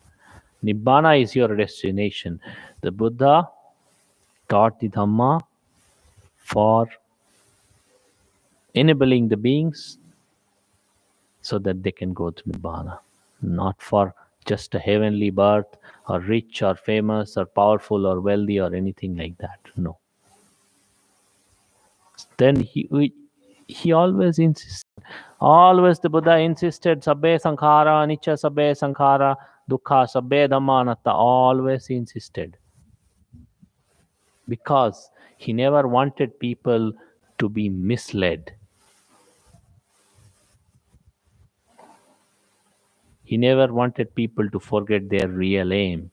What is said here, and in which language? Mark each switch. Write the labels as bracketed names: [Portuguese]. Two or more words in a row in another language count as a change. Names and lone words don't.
[English] Nibbana is your destination. The Buddha taught the Dhamma for enabling the beings so that they can go to Nibbana, not for just a heavenly birth, or rich or famous or powerful or wealthy or anything like that. No. Then he always insists Always the Buddha insisted, [Pali] Sabbe Sankhara, Anicca Sabbe Sankhara, Dukkha Sabbe Dhamma Anatta. [English] Always he insisted. Because he never wanted people to be misled. He never wanted people to forget their real aim.